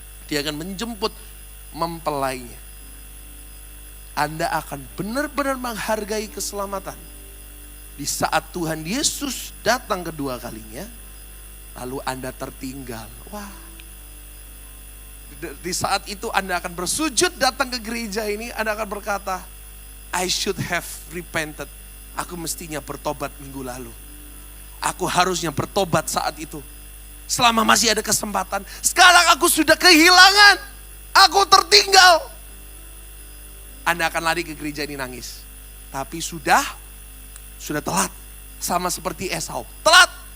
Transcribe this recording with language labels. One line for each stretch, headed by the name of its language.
Indonesian: Dia akan menjemput mempelainya. Anda akan benar-benar menghargai keselamatan di saat Tuhan Yesus datang kedua kalinya. Lalu Anda tertinggal. Wah. Di saat itu Anda akan bersujud datang ke gereja ini. Anda akan berkata,
English: I should have repented.
Indonesian: Aku mestinya bertobat minggu lalu. Aku harusnya bertobat saat itu. Selama masih ada kesempatan. Sekarang aku sudah kehilangan. Aku tertinggal. Anda akan lari ke gereja ini nangis. Tapi sudah telat. Sama seperti Esau. Telat.